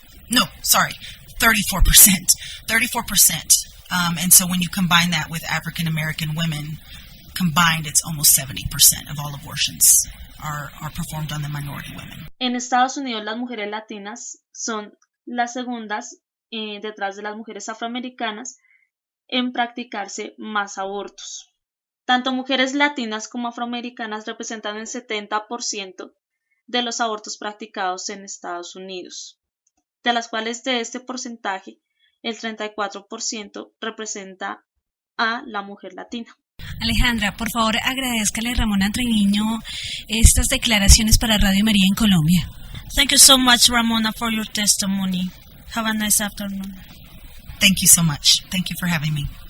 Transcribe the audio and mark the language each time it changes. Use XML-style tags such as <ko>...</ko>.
<en>No, sorry, 34%. 34%. And so when you combine that with African American women, combined it's almost 70% of all abortions are performed on the minority women.</en> <es>En Estados Unidos las mujeres latinas son las segundas detrás de las mujeres afroamericanas en practicarse más abortos. Tanto mujeres latinas como afroamericanas representan el 70% de los abortos practicados en Estados Unidos, de las cuales de este porcentaje el 34% representa a la mujer latina. Alejandra, por favor, agradézcale a Ramona Treviño estas declaraciones para Radio María en Colombia.</es> <en>Thank you so much, Ramona, for your testimony. Have a nice afternoon. Thank you so much. Thank you for having me.</en>